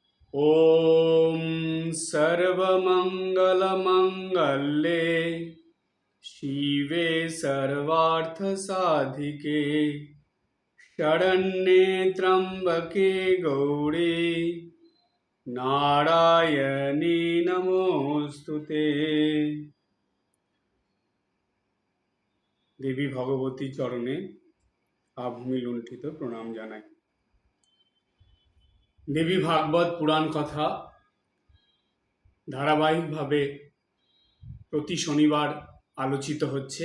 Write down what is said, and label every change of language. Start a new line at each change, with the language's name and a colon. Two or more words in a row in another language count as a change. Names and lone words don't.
Sanskrit: ॐ सर्वमङ्गलमङ्गल्ये शिवे सर्वार्थसाधिके शरण्ये त्र्यम्बके गौरी नारायणी नमोस्तुते।
Bangla: দেবী ভগবতী চরণে আভূমি লুণ্ঠিত প্রণাম জানাই। দেবী ভাগবত পুরাণ কথা ধারাবাহিকভাবে প্রতি শনিবার আলোচিত হচ্ছে।